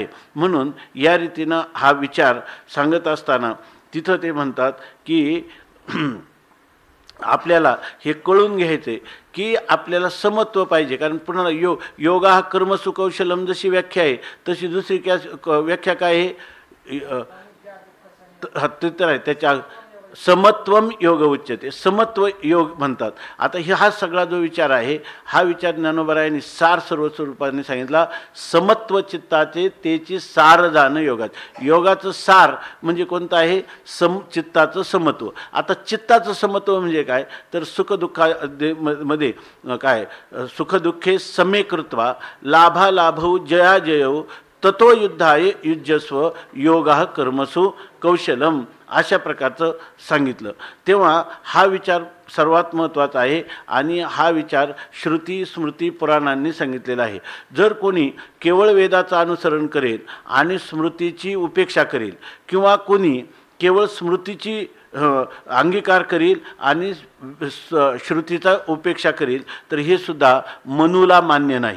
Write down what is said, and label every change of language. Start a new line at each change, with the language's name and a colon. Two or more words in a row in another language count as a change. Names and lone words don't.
Marathi: म्हणून या रीतीनं हा विचार सांगत असताना तिथं ते म्हणतात की आपल्याला हे कळून घ्यायचे की आपल्याला समत्व पाहिजे. कारण पुन्हा योगा हा कर्मसुकौशलम जशी व्याख्या आहे तशी दुसरी व्याख्या काय आहे? तर आहे त्याच्या
Sanskrit: समत्वम योग उच्यते,
Marathi: समत्व योग म्हणतात. आता हा सगळा जो विचार आहे हा विचार ज्ञानोबरायांनी सार सर्वस्वरूपाने सांगितला. समत्व चित्ताचे तेची सार जाणं योगात. योगाचं सार म्हणजे कोणतं आहे? चित्ताचं समत्व. आता चित्ताचं समत्व म्हणजे काय? तर सुखदुःखामध्ये काय?
Sanskrit: सुखदुःखे समेकृत्वा लाभालाभौ जयाजयौ ततो युद्धाय युज्यस्व योगा कर्मसु कौशलम.
Marathi: अशा प्रकारचं सांगितलं। तेव्हा हा विचार सर्वात महत्त्वाचा आहे आणि हा विचार श्रुती स्मृती पुराणांनी सांगितलेला आहे। जर कोणी केवळ वेदाचं अनुसरण करेल आणि स्मृतीची उपेक्षा करेल किंवा कोणी केवळ स्मृतीची अंगीकार करील आणि श्रुतीचा उपेक्षा करील तर हे सुद्धा मनूला मान्य नाही।